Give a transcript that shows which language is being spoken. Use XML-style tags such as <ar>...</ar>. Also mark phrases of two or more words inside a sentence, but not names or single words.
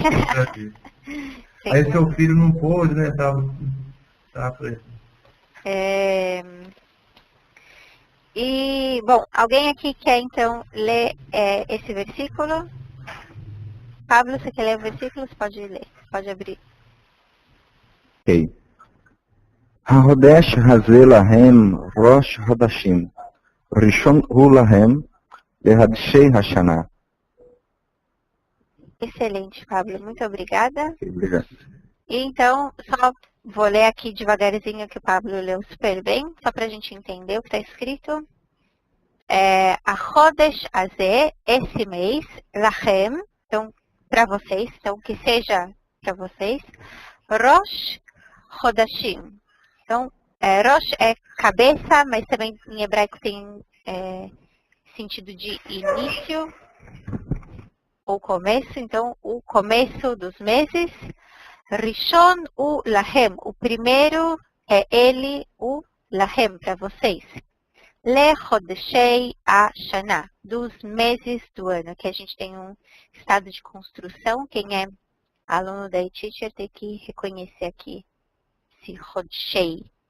<pt>Aí seu filho não pôde, né? Tava por aí. Bom, alguém aqui quer então ler esse versículo? Pablo, você quer ler o versículo? Você pode ler, pode abrir. Ok.</pt> <he>החודש הזה לכם ראש חודשים. ראשון הוא לכם לחדשי השנה.</he> <pt>Excelente, Pablo. Muito obrigada. Obrigado. E então, só vou ler aqui devagarzinho que o Pablo leu super bem, só para a gente entender o que está escrito.</pt> <he>החודש הזה,</he> <pt>esse mês, Lachem, então, para vocês, então, que seja para vocês,</pt> <he>ראש חודשים.</he> <pt>Então, Rosh é cabeça, mas também em hebraico tem sentido de início ou começo. Então, o começo dos meses.</pt> <he>ראשון הוא לכם.</he> <pt>O primeiro é ele, o Lahem, para vocês.</pt> <he>לחדשי השנה.</he> <pt>Dos meses do ano. Aqui a gente tem um estado de construção. Quem é aluno da eTeacher tem que reconhecer aqui esse Chodeshei.</pt>